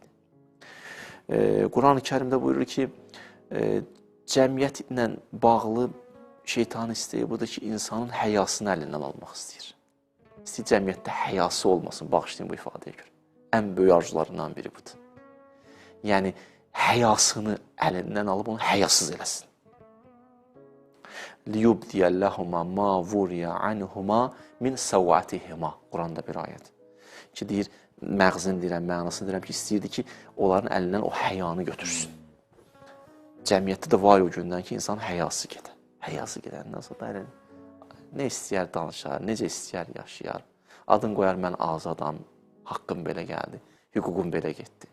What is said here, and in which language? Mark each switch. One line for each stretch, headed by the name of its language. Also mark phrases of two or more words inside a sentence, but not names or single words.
Azerbaijani: Quran-ı Kərimdə buyurur ki, cəmiyyətlə bağlı şeytanın istəyi budur ki, insanın həyasını əlindən almaq istəyir. İstəyir cəmiyyətdə həyası olmasın, bağışlayın bu ifadəyə görə. Ən böyük arzularından biri budur. Yəni, həyasını əlindən alıb onu həyasız eləsin.
Arabic: لِيُبْدِيَ مَا وُرِيَ عَنْهُمَا مِنْ سَوَّاتِهِمَا
Azerbaijani: Quranda bir ayət. Ki, deyir, məğzin deyirəm, mənasını deyirəm ki, istəyirdi ki, onların əlindən o həyanı götürsün. Cəmiyyətdə də var o gündən ki, insan həyası gedir. Həyası gedəndən sonra da nə istəyər danışar, necə istəyər yaşayar. Adın qoyar, mən azadam, haqqım belə gəldi, hüququm belə getdi.